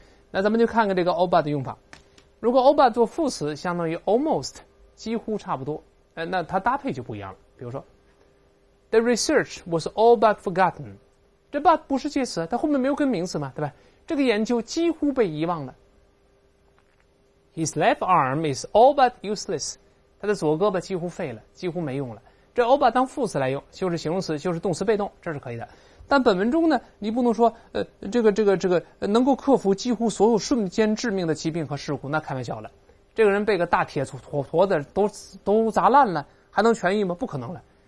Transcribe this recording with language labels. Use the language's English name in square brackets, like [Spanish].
[Chinese] 那咱们就看看这个 [English] all but [Chinese] 的用法。如果 all but 做副词，相当于 almost 几乎差不多，那它搭配就不一样了。比如说 [English] The research was all but forgotten， [Chinese] 这 but 不是介词，它后面没有跟名词嘛，对吧？这个研究几乎被遗忘了。 [English] His left arm is all but useless. [Chinese] 他的左胳膊几乎废了，几乎没用了。这 [English] all but [Chinese] 当副词来用，修饰形容词，修饰动词被动，这是可以的。但本文中呢，你不能说这个能够克服几乎所有瞬间致命的疾病和事故，那开玩笑了。这个人被个大铁坨子都砸烂了，还能痊愈吗？不可能了。